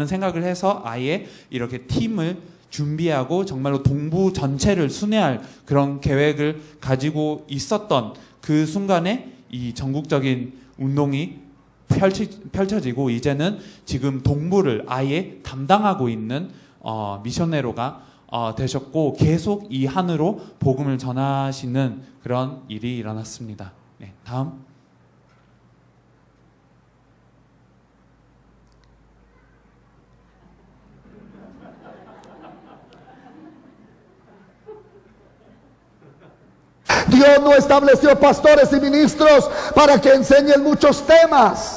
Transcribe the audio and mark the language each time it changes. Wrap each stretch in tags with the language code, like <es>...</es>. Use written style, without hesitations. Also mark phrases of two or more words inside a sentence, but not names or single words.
<ko>생각을 해서 아예 이렇게 팀을 준비하고 정말로 동부 전체를 순회할 그런 계획을 가지고 있었던 그 순간에 이 전국적인 운동이 펼쳐지고 이제는 지금 동부를 아예 담당하고 있는 미셔네로가 되셨고 계속 이 한으로 복음을 전하시는 그런 일이 일어났습니다. 네, 다음.</ko> <es>Dios no estableció pastores y ministros para que enseñen muchos temas.</es>